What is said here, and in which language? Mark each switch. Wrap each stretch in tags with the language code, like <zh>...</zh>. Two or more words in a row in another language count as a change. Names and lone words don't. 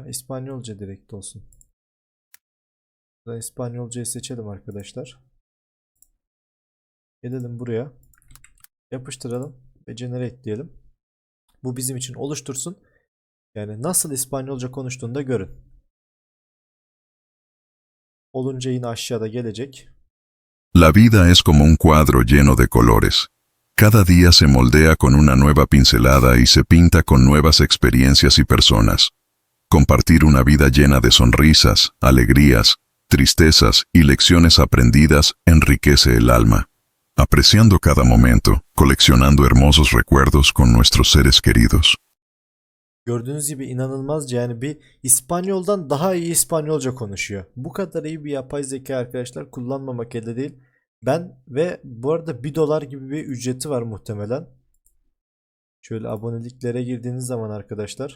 <tr>İspanyolca direkt olsun. Buradan İspanyolcayı seçelim arkadaşlar. Gelelim buraya. Yapıştıralım ve generate diyelim. Bu bizim için oluştursun. Yani nasıl İspanyolca konuştuğunu da görün. Olunca yine aşağıda gelecek.</tr> <es>La vida es como un cuadro lleno de colores. Cada día se moldea con una nueva pincelada y se pinta con nuevas experiencias y personas. Compartir una vida llena de sonrisas, alegrías, tristezas y lecciones aprendidas enriquece el alma. Apreciando cada momento, coleccionando hermosos recuerdos con nuestros seres queridos.</es> <tr>Gördüğünüz gibi inanılmazca yani bir İspanyoldan daha iyi İspanyolca konuşuyor. Bu kadar iyi bir yapay zeka arkadaşlar kullanmamak elde değil. Ben ve bu arada $1 gibi bir ücreti var muhtemelen. Şöyle aboneliklere girdiğiniz zaman arkadaşlar.</tr>